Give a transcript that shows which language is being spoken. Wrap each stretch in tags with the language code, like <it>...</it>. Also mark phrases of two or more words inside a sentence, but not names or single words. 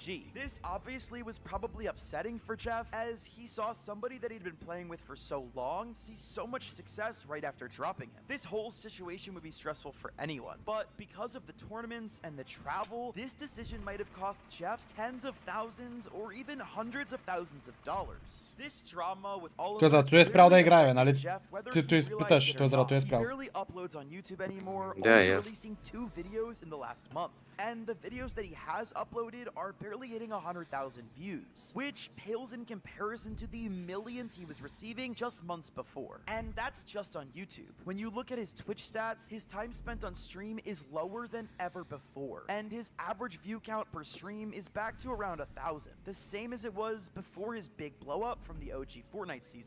<en>This obviously was probably upsetting for Jeff, as he saw somebody that he'd been playing with for so long see so much success right after dropping him. This whole situation would be stressful for anyone, but because of the tournaments and the travel, this decision might have cost Jeff tens of thousands or even hundreds of thousands of dollars. This drama with Oliver</en> <bg>Той зато е спрял да играе,</bg> <en>really</en> <bg>нали?</bg> <en>affected Jeff, whether</en> <bg>Ти</bg> <en>he</en> <bg>той</bg> <en>realized</en> <bg>изпиташ,</bg> <en>it or</en> <bg>той зато е</bg> <en>not. He</en> <bg>спрял.</bg> <en>barely uploads on YouTube anymore, Yeah, only yes. releasing 2 videos in the last month. And the videos that he has uploaded are barely hitting 100,000 views, which pales in comparison to the millions he was receiving just months before. And that's just on YouTube. When you look at his Twitch stats, his time spent on stream is lower than ever before, and his average view count per stream is back to around 1,000, the same as it was before his big blow up from the OG Fortnite season.</en>